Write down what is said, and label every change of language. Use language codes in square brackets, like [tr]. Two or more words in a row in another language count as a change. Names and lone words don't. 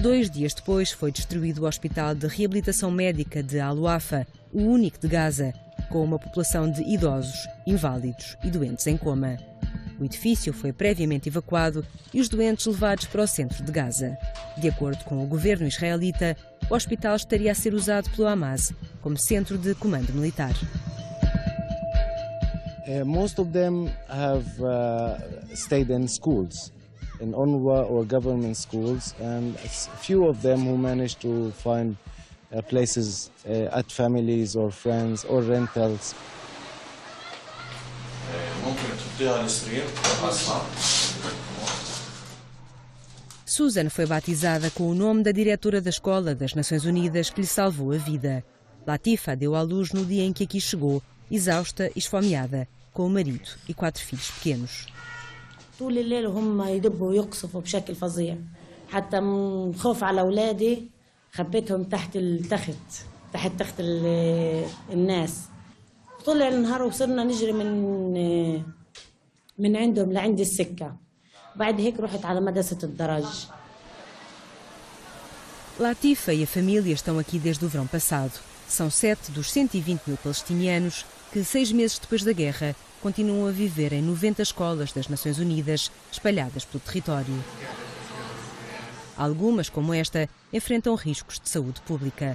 [pt] 2 dias depois foi destruído o Hospital de Reabilitação Médica de Al-Wafa, o único de Gaza, com uma população de idosos, inválidos e doentes em coma. O edifício foi previamente evacuado e os doentes levados para o centro de Gaza. De acordo com o governo israelita, o hospital estaria a ser usado pelo Hamas como centro de comando militar. [en] Most of them have stayed in schools, in UNRWA or government schools, and a few of them who managed to find places at families or friends or rentals. [pt] Susan foi batizada com o nome da diretora da Escola das Nações Unidas que lhe salvou a vida. Latifa deu à luz no dia em que aqui chegou, exausta e esfomeada, com o marido e 4 filhos pequenos. [ar] طول الليل هم يدبوا ويقصفوا بشكل فظيع حتى من خوف على أولادي خبيتهم تحت التخت تحت تخت الناس طول النهار وصرنا نجري من عندهم لعند السكة بعد هيك رحت على مدرسة الدرج. [pt] Latifa e a família estão aqui desde o verão passado. São 7 dos 120 mil palestinianos que, 6 meses depois da guerra, continuam a viver em 90 escolas das Nações Unidas espalhadas pelo território. Algumas, como esta, enfrentam riscos de saúde pública.